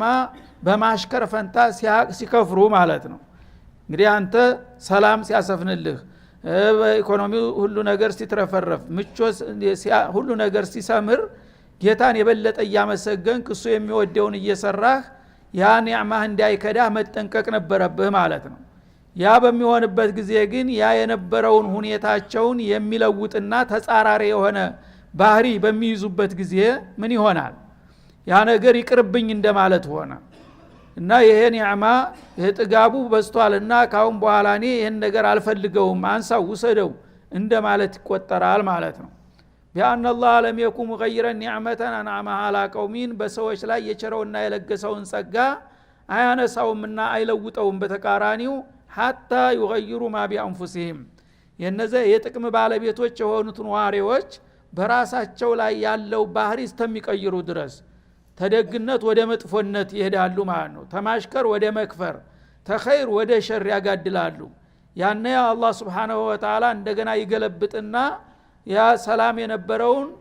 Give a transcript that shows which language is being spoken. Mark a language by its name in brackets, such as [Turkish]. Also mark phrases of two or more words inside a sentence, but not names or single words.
[Amharic] በማሽከር ፈንታ ሲከፍሩ ማለት ነው። እንግዲህ አንተ ሰላም ሲያሰፍንልህ በኢኮኖሚው ሁሉ ነገር ሲትረፈረፍ ምቾት ሁሉ ነገር ሲሰምር ጌታን የበለጠ እያመሰገንክ እሱ የሚወደውን እየሰራህ ያ ኒዕማህ እንዳይከዳህ መጠንቀቅ ነበረብህ ማለት ነው። ያ በሚሆንበት ጊዜ ግን ያ የነበረውን ሁኔታቸውን የሚለውጥና ተጻራሪ የሆነ ባህሪ በሚይዙበት ጊዜ ምን ይሆናል? ያ ነገር ይቅርብኝ እንደማለት ሆነ እና ይሄ ኒዕማ ጥጋቡ በዝቷልና ካሁን በኋላ እኔ ይሄን ነገር አልፈልገውም አንሳው ውሰደው እንደማለት ይቆጠራል ማለት ነው። [Arabic] بأن الله لم يكن مغيرا نعمة أنعمها على قوم [Amharic] በሰዎች ላይ የቸረውና የለገሰውን ጸጋ አያነሳውምና አይለውጠውም በተቃራኒው [Arabic] حتى يغيروا ما بأنفسهم [Amharic] የነዚህ የጥቅም ባለቤቶች የሆኑት ነዋሪዎች በራሳቸው ላይ ያለው ባህሪ እስከሚቀይሩ ድረስ ተደግነት ወደ መጥፎነት ይሄዳሉ ማለት ነው። ተማሽከር ወደ መክፈር ተኸይር ወደ ሸር ያጋድላሉ። ያኔ አላህ [Arabic] سبحانه وتعالى [Amharic] እንደገና ይገለብጥና ያ ሰላም የነበረውን